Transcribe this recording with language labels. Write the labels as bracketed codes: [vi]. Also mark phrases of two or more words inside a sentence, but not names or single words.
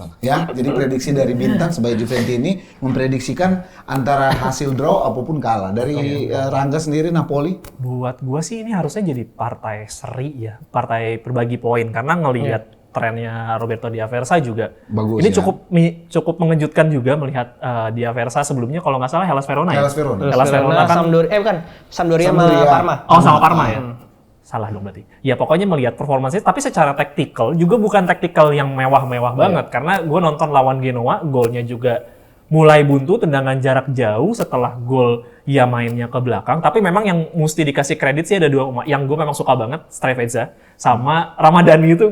[id] Ya, jadi prediksi dari Bintang sebagai Juventus ini memprediksikan antara hasil draw apapun kalah. Dari Rangga sendiri Napoli? Buat gua sih ini harusnya jadi partai seri ya, partai berbagi poin karena ngelihat trennya Roberto Di Aversa juga. Bagus, ini ya. cukup mengejutkan juga melihat Di Aversa sebelumnya kalau nggak salah Hellas Verona ya. Hellas Verona. Hellas Verona kan. Sampdoria sama Sampdoria. Parma. Oh sama Parma ya. Salah dong berarti. Ya pokoknya melihat performanya, tapi secara taktikal juga bukan taktikal yang mewah-mewah banget. Karena gue nonton lawan Genoa, golnya juga mulai buntu, tendangan jarak jauh setelah gol ya mainnya ke belakang. Tapi memang yang mesti dikasih kredit sih ada dua yang gue memang suka banget, Stravesa sama Ramadhani itu.